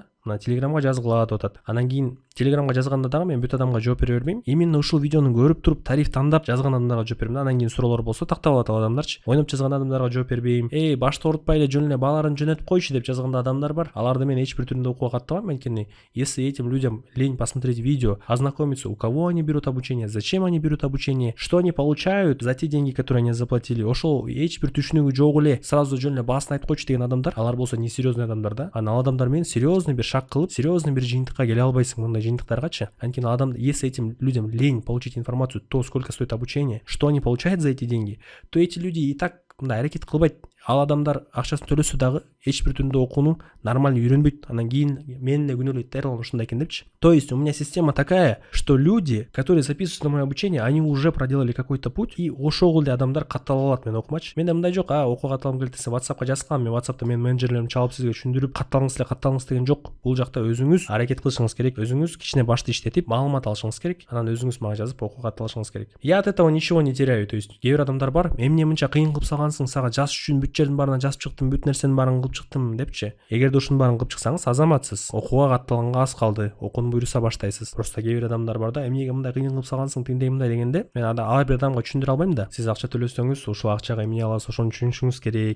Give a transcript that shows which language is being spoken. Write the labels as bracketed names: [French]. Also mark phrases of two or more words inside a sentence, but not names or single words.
[Kyrgyz] Мына Телеграмга жазгыла деп атат. Анан кийин Телеграмга жазганда дагы мен бүт адамга жооп бере бербейм. Именно ушул видеону көрүп туруп тариф тандап жазган адамдарга жооп берем да. Анан кийин суроолор болсо тактап алат ал адамдарчы. Ойноп жазган адамдарга жооп бербейм. Башты оорутпай эле жөн эле бааларын жөнөтүп койчу деп жазганда адамдар бар. Аларды мен эч бир түрүндө окууга каттабайм. [Russian] Анткени если этим людям лень посмотреть видео, ознакомиться, у кого они берут обучение, зачем они берут обучение, что они получают за те деньги, которые они заплатили, [Kyrgyz] ошол эч бир түшүнүгү жок эле сразу жөн эле баасын айтып койчу деген адамдар, алар болсо несерьезный адамдар да. Анан ал адамдар менен серьезный бир шаг кылып, серьезный бир жыйынтыкка келе албайсың мындай жыйынтыктаргачы. Анткени адам, [Russian] если этим людям лень получить информацию, то сколько стоит обучение, что они получают за эти деньги, то эти люди и так [Kyrgyz] мындай аракет кылбайт. ал адамдар акчасын төлөсө дагы эч бир түндө окууну нормально үйрөнбөйт. Анан кийин мен эле күнөөлөйт да, Эрлан ушундай экен депчи. [Russian] То есть у меня система такая, что люди, которые записываются на мое обучение, они уже проделали какой-то путь, и [Kyrgyz] ошол эле адамдар каттала алат мен окумачы. Менде мындай жок, окууга катталгым келет десе WhatsAppка жазган, мен WhatsAppта менин менеджерлерим чалып сизге түшүндүрүп катталыңыз деген жок. Бул жакта өзүңүз аракет кылышыңыз керек, өзүңүз кичине башты иштетип маалымат алышыңыз керек, анан өзүңүз мага жазып окууга катталышыңыз керек. [Russian] Я от этого ничего не теряю. То есть [Kyrgyz] кээ бир адамдар бар, эмне мынча кыйын кылып салгансың, сага жаз үчүн бүт жердин баарына жазып чыктым, бүт нерсенин баарын кылып чыктым депчи. Эгерде ушунун баарын кылып чыксаңыз азаматсыз, окууга катталганга аз калды, окууну буйруса баштайсыз. Просто кээ бир адамдар бар да, эмнеге мындай кыйын кылып салгансың, тиндей мындай дегенде, мен ар бир адамга түшүндүрө албайм да. Сиз акча төлөсөңүз, ушул акчага эмне аласыз, ошону түшүнүшүңүз керек.